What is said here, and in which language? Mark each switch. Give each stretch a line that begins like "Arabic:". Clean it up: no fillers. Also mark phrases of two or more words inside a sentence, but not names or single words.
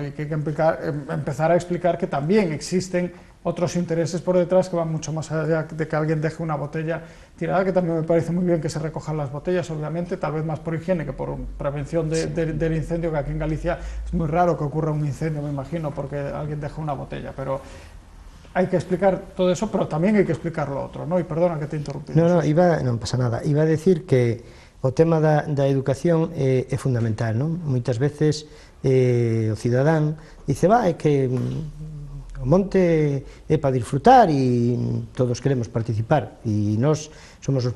Spanish: Y que hay que empezar a explicar que también existen otros intereses por detrás que van mucho más allá de que alguien deje una botella tirada, que también me parece muy bien que se recojan las botellas, obviamente, tal vez más por higiene que por prevención del incendio, que aquí en Galicia es muy raro que ocurra un incendio, me imagino, porque alguien deja una botella, pero hay que explicar todo eso, pero también hay que explicar lo otro, ¿no? Y perdona que te interrumpí.
Galician: Non pasa nada, iba a decir que o tema da educación é fundamental, non? Moitas veces o cidadán dice, é que o monte é para disfrutar e todos queremos participar e nós somos os